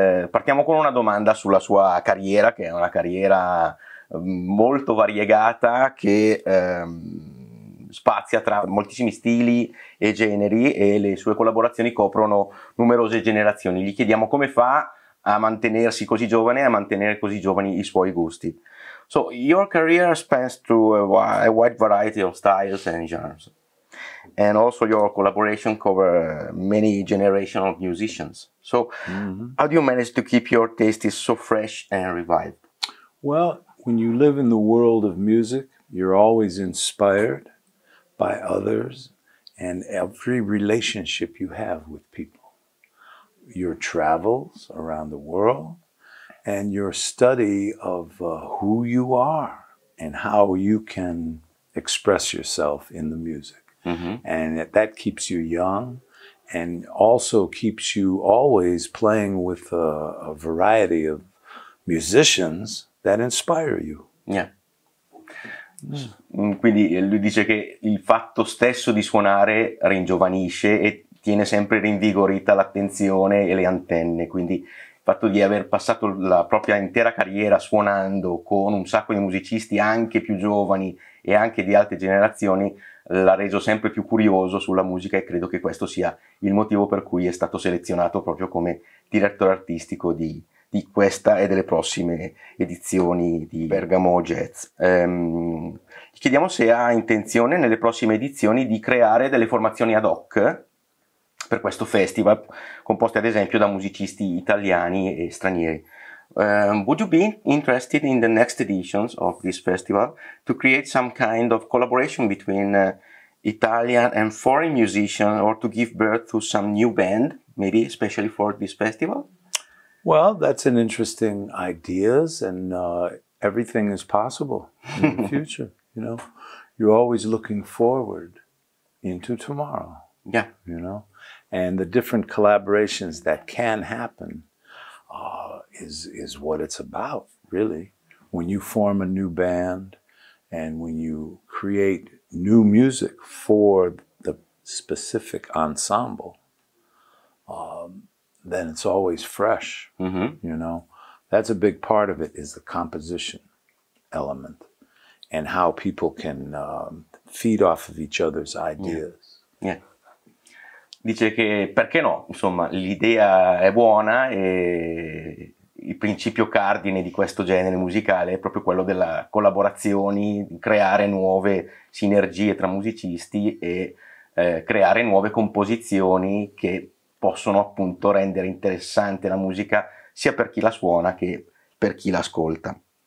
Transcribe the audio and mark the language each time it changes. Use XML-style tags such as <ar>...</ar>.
<it>Partiamo con una domanda sulla sua carriera, che è una carriera molto variegata, che spazia tra moltissimi stili e generi, e le sue collaborazioni coprono numerose generazioni. Gli chiediamo come fa a mantenersi così giovane e a mantenere così giovani i suoi gusti.</it> <en>So, your career spans through a wide variety of styles and genres, and also your collaboration cover many generations of musicians. So, how do you manage to keep your tastes so fresh and revived? Well, when you live in the world of music, you're always inspired by others and every relationship you have with people. Your travels around the world, and your study of who you are and how you can express yourself in the music. And that keeps you young and also keeps you always playing with a variety of musicians that inspire you. Yeah.</en> <it>Quindi lui dice che il fatto stesso di suonare ringiovanisce e tiene sempre rinvigorita l'attenzione e le antenne, quindi il fatto di aver passato la propria intera carriera suonando con un sacco di musicisti anche più giovani e anche di altre generazioni l'ha reso sempre più curioso sulla musica, e credo che questo sia il motivo per cui è stato selezionato proprio come direttore artistico di questa e delle prossime edizioni di BergamoJazz. Gli chiediamo se ha intenzione nelle prossime edizioni di creare delle formazioni ad hoc per questo festival, composte ad esempio da musicisti italiani e stranieri.</it> <en>Would you be interested in the next editions of this festival to create some kind of collaboration between Italian and foreign musicians, or to give birth to some new band, maybe especially for this festival? Well, that's an interesting idea, and everything is possible in the future. You know, you're always looking forward into tomorrow. Yeah. You know, and the different collaborations that can happen is what it's about, really. When you form a new band and when you create new music for the specific ensemble, then it's always fresh. You know, that's a big part of it, is the composition element and how people can feed off of each other's ideas. Yeah.</en> <it>Dice che perché no, insomma, l'idea è buona e il principio cardine di questo genere musicale è proprio quello della collaborazione, creare nuove sinergie tra musicisti e creare nuove composizioni che possono appunto rendere interessante la musica sia per chi la suona che per chi l'ascolta.</it>